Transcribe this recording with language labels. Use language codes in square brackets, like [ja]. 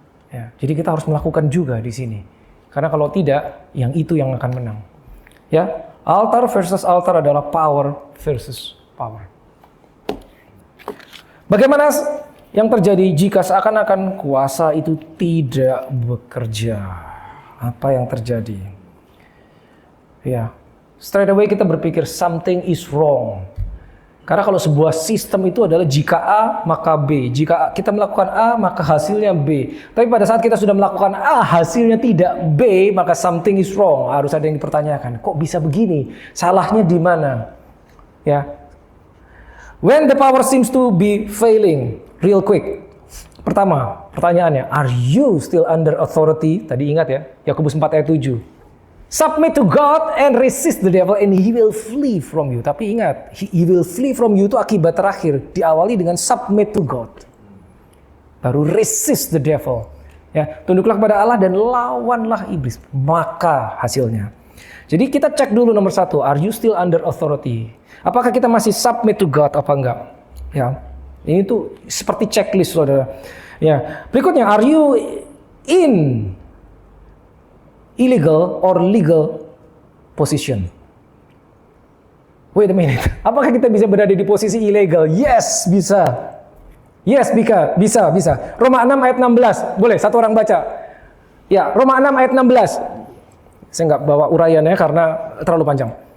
[id] Ya, jadi kita harus melakukan juga di sini. Karena kalau tidak, yang itu yang akan menang. Ya, altar versus altar adalah power versus power. Bagaimana yang terjadi jika seakan-akan kuasa itu tidak bekerja? Apa yang terjadi? [en] Ya, straight away [id] kita berpikir [en] something is wrong. [id] Karena kalau sebuah sistem itu adalah jika A maka B, jika kita melakukan A maka hasilnya B. Tapi pada saat kita sudah melakukan A hasilnya tidak B, maka [en] something is wrong. [id] Harus ada yang dipertanyakan, kok bisa begini? Salahnya di mana? Ya. [en] When the power seems to be failing, real quick. [id] Pertama, pertanyaannya, [en] are you still under authority? [id] Tadi ingat ya, Yakobus 4 ayat 7. [en] Submit to God and resist the devil and he will flee from you. [id] Tapi ingat, [en] he will flee from you [id] itu akibat terakhir. Diawali dengan [en] submit to God. [id] Baru [en] resist the devil. [id] Ya, tunduklah kepada Allah dan lawanlah iblis. Maka hasilnya. Jadi kita cek dulu nomor 1, [en] are you still under authority? [id] Apakah kita masih [en] submit to God [id] apa enggak? Ya. Ini tuh seperti checklist saudara. Ya. [en] Berikutnya, are you in illegal or legal position? Wait a minute. [id] Apakah kita bisa berada di posisi ilegal? Yes, bisa. Yes, bisa. Roma 6 ayat 16. Boleh satu orang baca? Ya, Roma 6 ayat 16. Saya nggak bawa uraiannya karena terlalu panjang.